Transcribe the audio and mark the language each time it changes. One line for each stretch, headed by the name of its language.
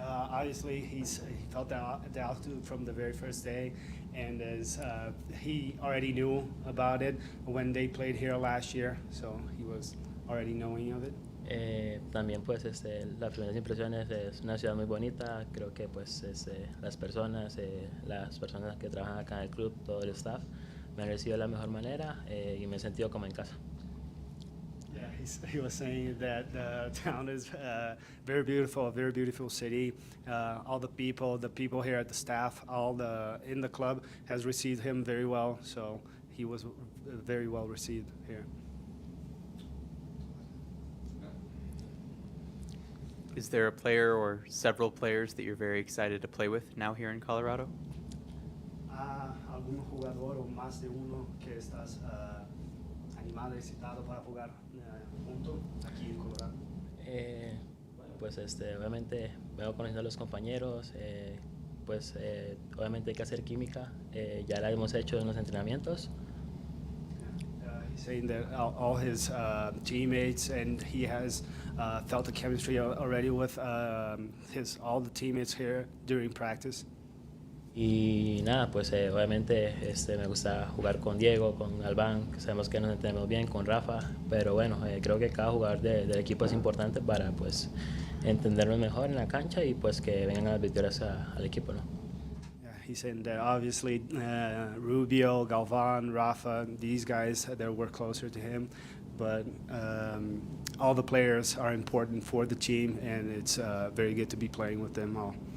English: Obviously, he felt the altitude from the very first day, and as he already knew about it when they played here last year, so he was already knowing of it.
Spanish: También pues las primeras impresiones es una ciudad muy bonita. Creo que pues las personas que trabajan acá en el club, todo el staff me han recibido de la mejor manera y me he sentido como en casa.
English: Yeah, he was saying that the town is very beautiful, a very beautiful city. All the people here at the staff, in the club has received him very well. So he was very well received here. Is there a player or several players that you're very excited to play with now here in Colorado?
Spanish: ¿Algún jugador o más de uno que estás animado y excitado para jugar junto aquí en Colorado? Pues obviamente vengo conociendo a los compañeros, pues obviamente hay que hacer química, ya la hemos hecho en los entrenamientos.
English: He's saying that all his teammates, and he has felt the chemistry already with all the teammates here during practice.
Spanish: Y nada, pues obviamente me gusta jugar con Diego, con Galván, que sabemos que nos entendemos bien, con Rafa, pero bueno, creo que cada jugador del equipo es importante para pues entendernos mejor en la cancha y pues que vengan las victorias al equipo, ¿no?
English: He's saying that obviously Rubio, Galvan, Rafa, these guys that were closer to him, but all the players are important for the team, and it's very good to be playing with them all.